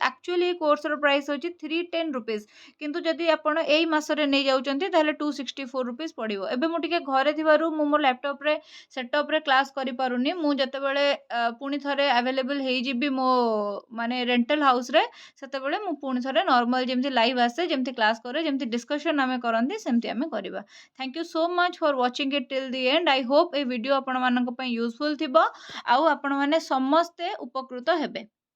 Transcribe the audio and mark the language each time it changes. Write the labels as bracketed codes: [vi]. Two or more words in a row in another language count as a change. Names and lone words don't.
[or] ଏକ୍ଚୁଅଲି କୋର୍ସ ର ପ୍ରାଇସ ହେଉଛି 310 ରୁପିସ, କିନ୍ତୁ ଯଦି ଆପଣ ଏଇ ମାସ ରେ ନେଇ ଯାଉଛନ୍ତି ତାହେଲେ 264 ରୁପିସ ପଡ଼ିବ। ଏବେ ମୁଁ ଟିକେ ଘରେ ଥିବାରୁ ମୁଁ ମୋର ଲ୍ୟାପଟପ ରେ ସେଟଅପ ରେ କ୍ଲାସ କରି ପାରୁନି। ମୁଁ ଯେତେବେଳେ ପୁଣି ଥରେ ଏଭେଲେବଲ ହୋଇ ଯିବି ମୋ ମାନେ [en] rental house [or] ରେ, ସେତେବେଳେ ମୁଁ ପୁଣି ଥରେ ନର୍ମାଲ ଯେମିତି ଲାଇଭ ଆସେ, ଯେମିତି କ୍ଲାସ କରେ, ଯେମିତି ଡିସକସନ ଆମେ କରନ୍ତି ସେମିତି ଆମେ କରିବା। [en] Thank you so much for watching it till the end. I hope [or] ଏ ଭିଡିଓ ଆପଣ ମାନଙ୍କ ପାଇଁ ୟୁଜଫୁଲ ଥିବ ଆଉ ଆପଣ ମାନେ ସମସ୍ତେ ଉପକୃତ ହେବେ।